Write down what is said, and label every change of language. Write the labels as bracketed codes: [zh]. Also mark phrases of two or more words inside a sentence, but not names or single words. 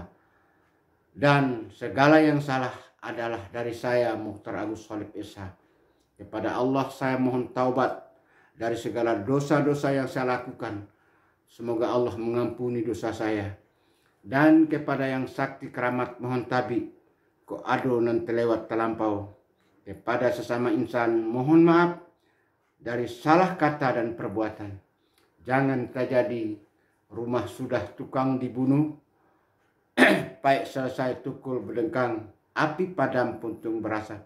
[id] Dan segala yang salah adalah dari saya, Mukhtar Agus Khalif Esa. Kepada Allah saya mohon taubat dari segala dosa-dosa yang saya lakukan. Semoga Allah mengampuni dosa saya. Dan kepada yang sakti keramat mohon tabi. [min] Ko ado nan terlewat terlampau. [id] Kepada sesama insan mohon maaf dari salah kata dan perbuatan. Jangan terjadi rumah sudah tukang dibunuh, baik selesai tukul berdengkang, api padam puntung berasap.